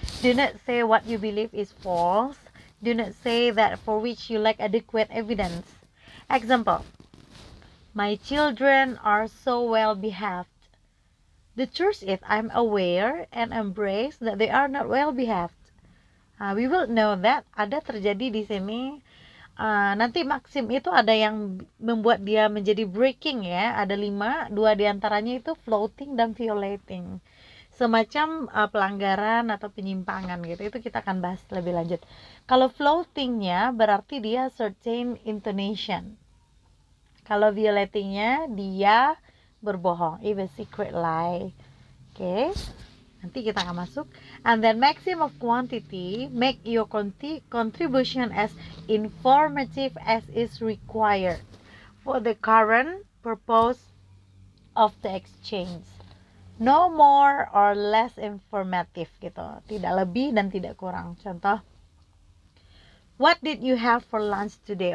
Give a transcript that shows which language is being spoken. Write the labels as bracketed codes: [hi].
[en] Do not say what you believe is false. Do not say that for which you lack adequate evidence. Example: my children are so well behaved. The truth is, I'm aware and embrace that they are not well behaved. We will know that [id] ada terjadi di sini. Nanti maksim itu ada yang membuat dia menjadi breaking, ya. Ada 5, 2 diantaranya itu floating dan violating. Semacam pelanggaran atau penyimpangan gitu. Itu kita akan bahas lebih lanjut. Kalau floatingnya berarti dia [en] certain intonation. [id] Kalau violatingnya dia berbohong, [en] even secret lie. [id] Oke, nanti kita akan masuk. [en] And then maxim of quantity, make your contribution as informative as is required for the current purpose of the exchange. No more or less informative [id] gitu, tidak lebih dan tidak kurang. Contoh, [en] what did you have for lunch today?